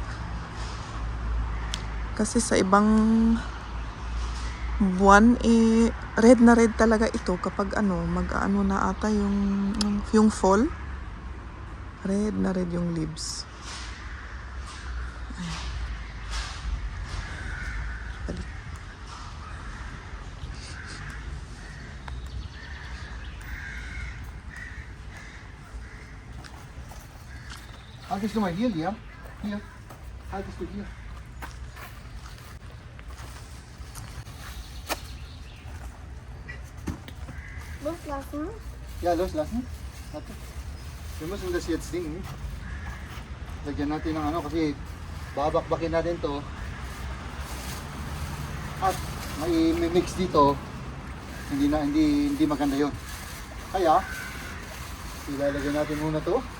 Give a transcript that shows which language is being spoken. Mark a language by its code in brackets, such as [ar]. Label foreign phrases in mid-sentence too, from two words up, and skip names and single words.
[tl] Kasi sa ibang buwan, red na red talaga ito kapag mag-ano na ata yung fall. Red na red yung leaves. Ayan. Balik. [de] Halt es nur mal hier, Liam. Hier. Haltest du hier. Loslassen? Ja, loslassen. Warte. Wir müssen das jetzt dingen. [tl] Lagyan natin ng kasi babakbakin natin to. At may mix dito. Hindi maganda 'yon. Kaya ilalagay natin muna to.